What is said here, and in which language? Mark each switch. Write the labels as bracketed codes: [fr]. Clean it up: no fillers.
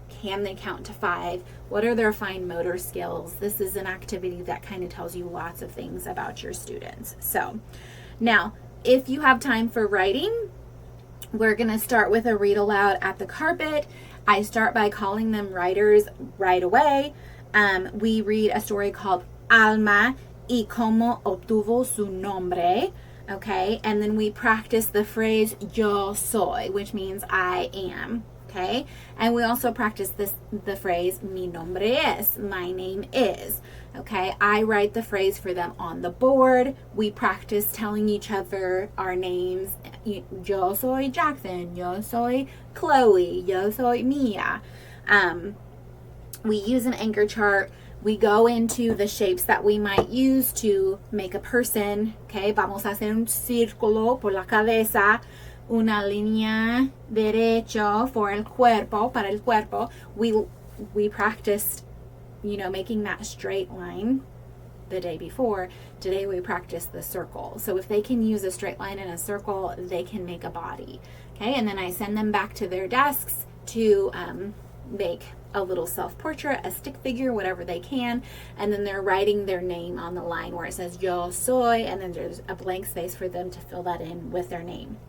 [en] Can they count to 5? What are their fine motor skills? This is an activity that kind of tells you lots of things about your students. So now, if you have time for writing, we're going to start with a read aloud at the carpet. I start by calling them writers right away. We read a story called Alma y cómo obtuvo su nombre. Okay, and then we practice the phrase yo soy, which means I am. Okay, and we also practice the phrase [es] mi nombre es, [en] my name is. Okay, I write the phrase for them on the board. We practice telling each other our names. [es] Yo soy Jackson, yo soy Chloe, yo soy Mia. [en] We use an anchor chart. we go into the shapes that we might use to make a person. [es] Okay, vamos a hacer un círculo por la cabeza, una línea derecho [en] for [es] el cuerpo, para el cuerpo. [en] We practiced, making that straight line the day before. Today we practice the circle. So if they can use a straight line and a circle, they can make a body. Okay, and then I send them back to their desks to make a little self-portrait, a stick figure, whatever they can, and then they're writing their name on the line where it says [es] yo soy, [en] and then there's a blank space for them to fill that in with their name.